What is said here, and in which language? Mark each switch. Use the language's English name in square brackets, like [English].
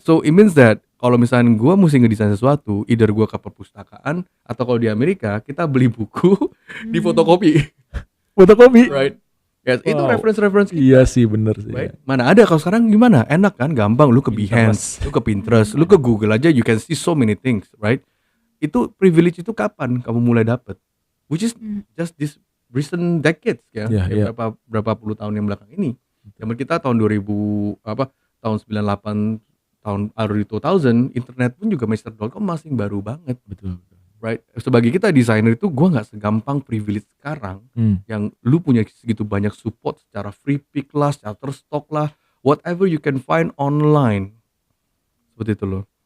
[Indonesian] So it means that kalau misalnya gue mesti ngedesain sesuatu, either gue ke perpustakaan atau kalau di Amerika kita beli buku di fotokopi, Fotokopi. [English] right? Yes, itu Wow. reference kita, [Indonesian] Iya sih, bener sih. [English] right? [Indonesian] Mana ada kalau sekarang gimana? Enak kan, gampang. Lu ke Behance, Pinterest. lu ke Pinterest, lu ke Google aja, [English] you can see so many things, right? [Indonesian] Itu privilege itu kapan kamu mulai dapet? [English] Which is just this recent decades ya, [Indonesian] Iya, iya. berapa puluh tahun yang belakang ini. Zaman kita tahun 2000 tahun 98, tahun early 2000, internet pun juga Mr.com masih baru banget, Betul. right? Sebagai kita desainer itu gua nggak segampang privilege sekarang yang lu punya segitu banyak support secara free pick lah, Shutterstock lah, [English] whatever you can find online. [Indonesian] Seperti itu loh.